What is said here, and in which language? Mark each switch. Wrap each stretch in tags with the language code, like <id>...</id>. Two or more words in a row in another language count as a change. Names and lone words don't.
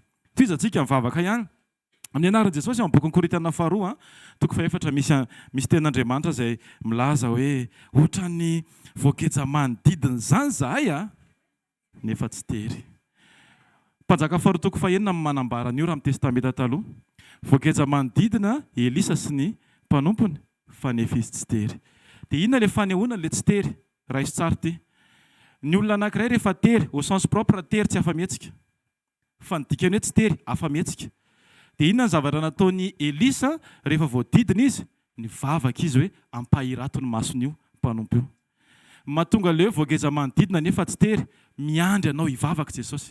<mg>Toizantsika mivavaka ihany amin'ny anaran'i Jesosy amin'ny bokin'ny Korintiana 2:4 misy ten'Andriamanitra izay milaza hoe ohatran'ny voageja manodidina zany zahay nefa tsy tery. Mpanjaka 2:9 manambara an'io raha amin'ny testamenta taloha. Voageja manodidina Elisa sy ny mpanompony fa nefa izy tsy tery. Dia inona ilay fanehoana ilay tsy tery? Raha izy tsara ty. Ny olona anankiray rehefa tery</mg> <fr>au sens propre</fr> <mg>tery tsy afa-mihetsika. Fa ny dikany hoe tsy tery afa-mihetsika. Dia inona ny zavatra nataon'ny Elisa rehefa voadidina izy? Nivavaka izy hoe ampahirato ny mason'io mpanompo io. Mahatonga ilay voageja manodidina nefa tsy tery, miandry anao hivavaka Jesosy.</mg>